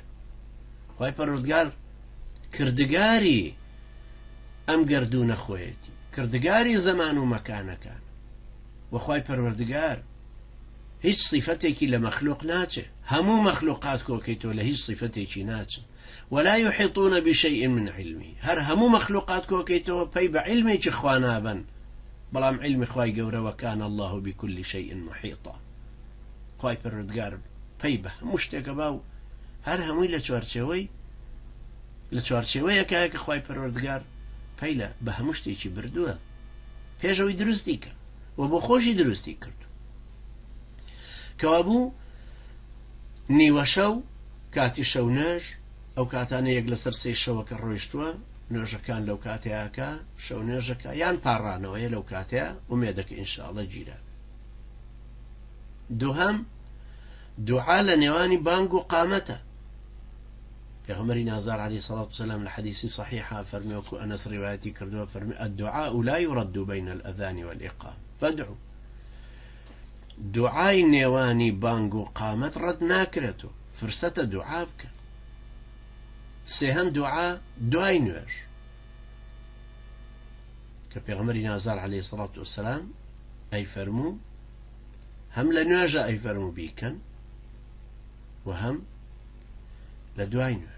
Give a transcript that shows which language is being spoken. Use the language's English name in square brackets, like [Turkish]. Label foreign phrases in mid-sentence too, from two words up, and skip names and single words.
[Central Kurdish] خوای پەروەردگار کردگاری ئەم گەردوونە خۆیەتی، کردگاری زەمان و مەکانەکان. وەخوای پەروەردگار هیچ صیفەتێکی لە مەخلوق ناچێ، هەموو مەخلوقات کۆکەیتەوە لە هیچ صیفەتێکی ناچن. [Arabic] ولا يحيطون بشيء من علمه، [Central Kurdish] هەر هەموو مەخلوقات کۆکەیتەوە پەی بە علمێکی خوا نابن، بەڵام علمی خوای گەورەوە [Arabic] کان الله بكل شيء محيطا. [Central Kurdish] خوای پەروەردگار پەی بە هەموو شتێکە با و هەر هەمووی لە چوارچێوەیەکایە کە خوای پەروەردگار پەی لە بە هەموو شتێکی بردووە پێشەوەی دروستی کە و بۆ خۆشی دروستی کرد. کەوا بوو نیوە شەو کاتی شەو نوێژ، ئەو کاتانە یەک لەسەر سێی شەوەکە ڕۆیشتووە، نوێژەکان لەو کاتەیەکە، شەو نوێژەکە یان پاڕانەوەیە لەو کاتەیە، ومێدەکە [Arabic] ئینشاءڵڵا [Central Kurdish] گیرە. دووهەم دوعا لە نێوانی بانگ و قامەتە. پێغەمبەری نازار [Arabic] عەلەیهی سەڵات وسەلام [Central Kurdish] لە حەدیثی صحیحە فەرمی، وەکو ئەنەس ڕیوایەتی کردووە، فەرمی [Arabic] الدعاء لا يرد بين الأذان والإقامة فادعوا. [Central Kurdish] دوعای نێوانی بانگ و قامەت ڕەت ناکرێتەوە، فرسەتە دوعا بکە. سێهەم دوعا دوای نوێژ، کە پێغەمبەری نازار [Arabic] عەلەیهی سەڵات وسەلام [Central Kurdish] ئەی فەرموو هەم لە نوێژە ئەی فەرموو بیکەن و هەم لە دوای نوێژ.